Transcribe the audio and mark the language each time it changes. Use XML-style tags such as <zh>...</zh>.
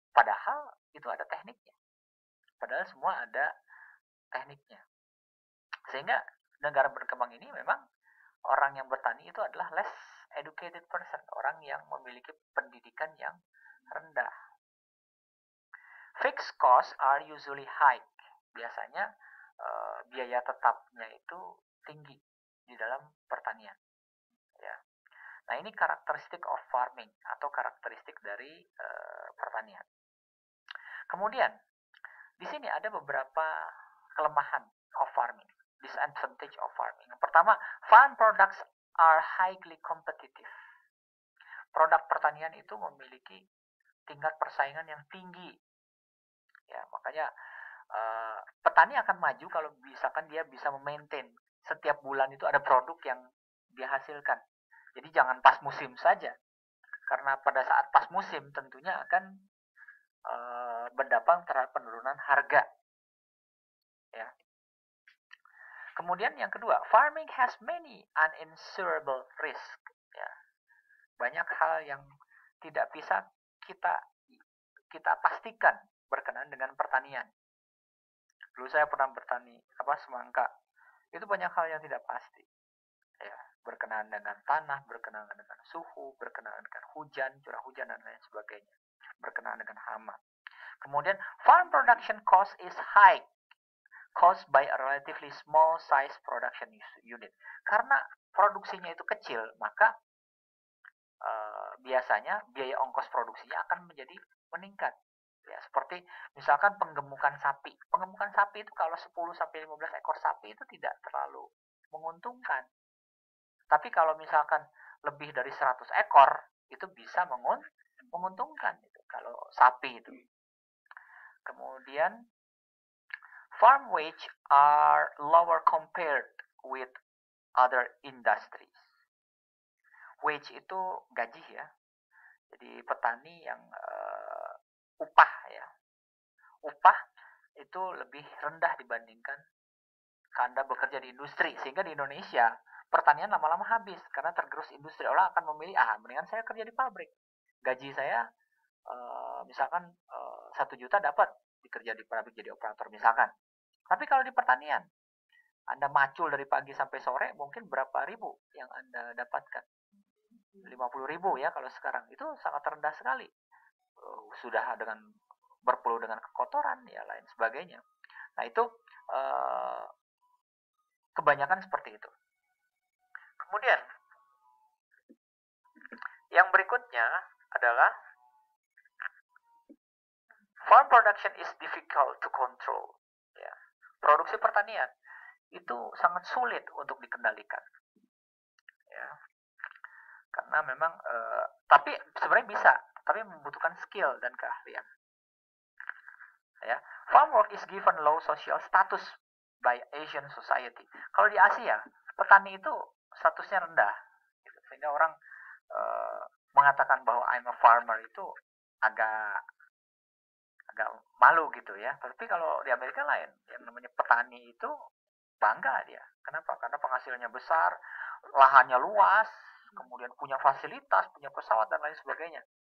<id>Padahal itu ada tekniknya. Padahal semua ada tekniknya. Sehingga negara berkembang ini memang orang yang bertani itu adalah</id> <en>less educated person,</en> <id>orang yang memiliki pendidikan yang rendah.</id> <en>Fixed costs are usually high.</en> <id>Biasanya biaya tetapnya itu tinggi di dalam pertanian. Ya. Nah, ini karakteristik</id> <en>of farming</en> <id>atau karakteristik dari pertanian. Kemudian di sini ada beberapa kelemahan</id> <en>of farming, disadvantage of farming.</en> <id>Yang pertama,</id> <en>farm products are highly competitive.</en> <id>Produk pertanian itu memiliki tingkat persaingan yang tinggi. Ya, makanya petani akan maju kalau misalkan dia bisa memaintain setiap bulan itu ada produk yang dia hasilkan. Jadi jangan pas musim saja, karena pada saat pas musim tentunya akan berdampak terhadap penurunan harga. Ya. Kemudian yang kedua,</id> <en>farming has many uninsurable risk. Ya.</en> <id>Banyak hal yang tidak bisa kita pastikan berkenaan dengan pertanian. Dulu saya pernah bertani semangka. Itu banyak hal yang tidak pasti. Ya, berkenaan dengan tanah, berkenaan dengan suhu, berkenaan dengan hujan, curah hujan dan lain sebagainya. Berkenaan dengan hama. Kemudian</id> <en>farm production cost is high, caused by a relatively small size production unit.</en> <id>Karena produksinya itu kecil, maka biasanya biaya ongkos produksinya akan menjadi meningkat. Ya, seperti misalkan penggemukan sapi. Penggemukan sapi itu kalau 10-15 ekor sapi itu tidak terlalu menguntungkan. Tapi kalau misalkan lebih dari 100 ekor, itu bisa menguntungkan itu, kalau sapi itu. Kemudian,</id> <en>farm wage are lower compared with other industries.</en> <id>Wage itu gaji ya. Jadi petani yang upah ya. Upah itu lebih rendah dibandingkan Anda bekerja di industri. Sehingga di Indonesia pertanian lama-lama habis karena tergerus industri. Orang akan memilih, mendingan saya kerja di pabrik. Gaji saya misalkan 1 juta dapat dikerja di pabrik jadi operator misalkan. Tapi kalau di pertanian, Anda macul dari pagi sampai sore, mungkin berapa ribu yang Anda dapatkan? 50.000 ya kalau sekarang. Itu sangat rendah sekali. Sudah dengan berpeluh dengan kekotoran ya lain sebagainya. Nah, itu kebanyakan seperti itu. Kemudian yang berikutnya adalah</id> <en>Farm production is difficult to control.</en> <id>Ya. Produksi pertanian itu sangat sulit untuk dikendalikan. Ya. Karena memang, tapi sebenarnya bisa, tapi membutuhkan skill dan keahlian. Ya.</id> <en>Farm work is given low social status by Asian society.</en> <id>Kalau di Asia, petani itu statusnya rendah, gitu. Sehingga orang mengatakan bahwa</id> <en>I'm a farmer</en> <id>itu agak malu gitu ya. Tapi kalau di Amerika lain, yang namanya petani itu bangga dia. Kenapa? Karena penghasilannya besar, lahannya luas, kemudian punya fasilitas, punya pesawat dan lain sebagainya.</id>